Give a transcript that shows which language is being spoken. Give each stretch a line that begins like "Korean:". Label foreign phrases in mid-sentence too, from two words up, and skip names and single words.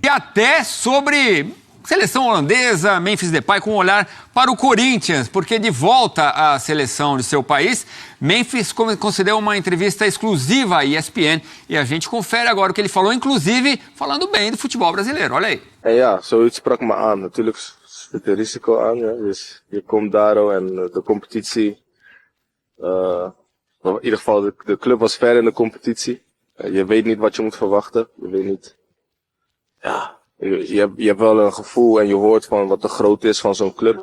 Portuguese: E até sobre seleção holandesa, Memphis Depay com um olhar para o Corinthians, porque de volta à seleção de seu país, Memphis concedeu uma entrevista exclusiva à ESPN e a gente confere agora o que ele falou, inclusive falando bem do futebol brasileiro. Olha aí.
Dutch: Ja, zoiets sprak me aan. Natuurlijk zit er risico aan. Ja. Dus je komt daar en de competitie. In ieder geval, de club was ver in de competitie. Je weet niet wat je moet verwachten. Je weet niet. Ja, je hebt wel een gevoel en je hoort van wat de grootte is van zo'n club.